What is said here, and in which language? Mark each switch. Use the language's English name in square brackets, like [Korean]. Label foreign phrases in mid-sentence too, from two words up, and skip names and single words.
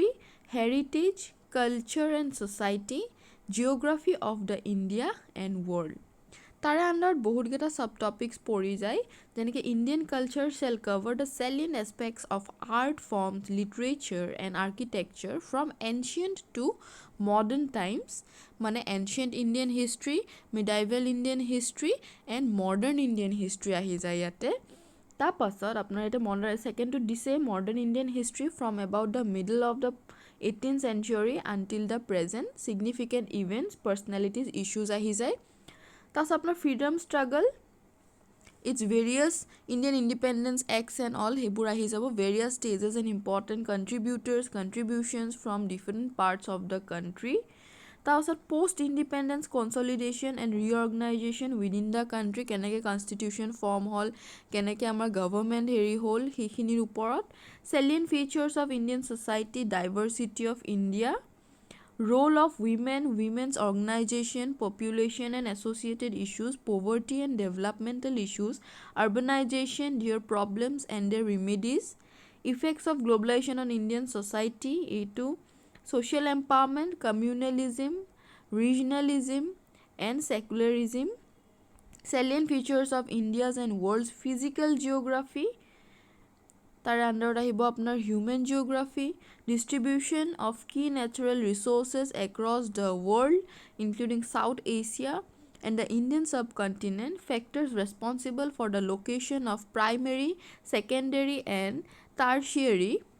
[English] Heritage, Culture and Society, Geography of the India and World, [Assamese] তাৰে আণ্ডাৰত বহুতকেইটা [English] sub topics [Assamese] পৰি যায় যেনেকৈ [English] Indian culture shall cover the salient aspects of art forms, literature and architecture from ancient to modern times, মানে ancient Indian history, medieval Indian history and modern Indian history [Assamese] আহি যায় ইয়াতে। তাৰপাছত আপোনাৰ ইয়াতে ছেকেণ্ডটো দিছে [English] modern Indian history from about the middle of the 18th century until the present, significant events, personalities, issues [Assamese] আহি যায়। তাৰপাছত আপোনাৰ [English] freedom struggle, its various Indian independence acts and all [Assamese] সেইবোৰ আহি যাব, [English] various stages and important contributors, contributions from different parts of the country, তাৰপিছত post independence consolidation and reorganization within the country, [Assamese] কেনেকৈ কনষ্টিটিউশ্যন ফৰ্ম হ'ল, কেনেকৈ আমাৰ গভৰ্ণমেণ্ট হ'ল, সেইখিনিৰ ওপৰত। [English] salient features of Indian society, diversity of India, role of women, women's organization, population and associated issues, poverty and developmental issues, urbanization, their problems and their remedies, effects of globalization on Indian society, social empowerment, communalism, regionalism and secularism, salient features of India's and world's physical geography, [Assamese] তাৰে আণ্ডাৰত আহিব আপোনাৰ [English] human geography, distribution of key natural resources across the world including South Asia and the Indian subcontinent, factors responsible for the location of primary, secondary and tertiary.